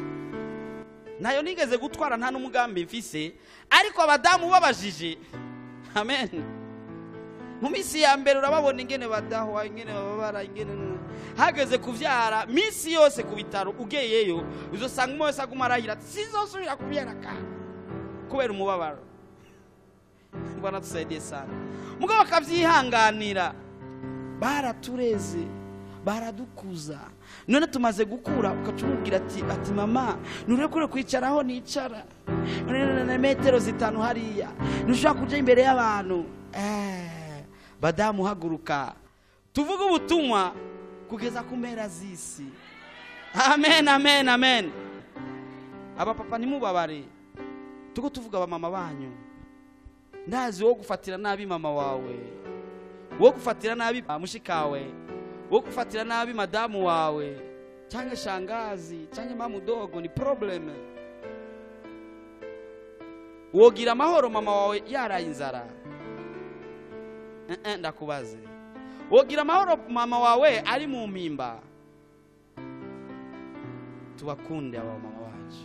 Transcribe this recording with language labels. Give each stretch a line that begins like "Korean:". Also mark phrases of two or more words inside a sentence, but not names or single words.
Rundi: Nayo nigeze gutwara nta n'umugambi mfise, ariko abadamu babajije. Amen. Mu misi ya mbere urababona ingene badahwa, ingene babara, ingene hageze kuvyara misi yose ku bitaro ugeyeyo uzosanga umwe wese agumarahira sizosubira kubyara kubera umubabaro.
Swahili: Bwana tusaidie sana.
Rundi: Mugabo akavyihanganira. Baratureze, baradukuza. None tumaze gukura ukacumubwira ati mama nurekure kwicaraho nicara. None metero 5 hariya. Nushaka kuja imbere y'abantu. Badamu haguruka. Tuvuga ubutumwa kugeza ku mpera z'isi. Amen, amen, amen. Aba papa nimubabare. Tuko tuvuga abamama banyu. Ndazi wo gufatira nabi mama wawe. Wo gufatira nabi mushikawe. Wo gufatira nabi madamu wawe. Cyangwa shangazi, cyangwa mama dogo ni problem. Wogira amahoro mama wawe yaraye inzara. Ndakubaze. Wogira amahoro mama wawe ari mu mpimba. Tubakunde aba mama wacu.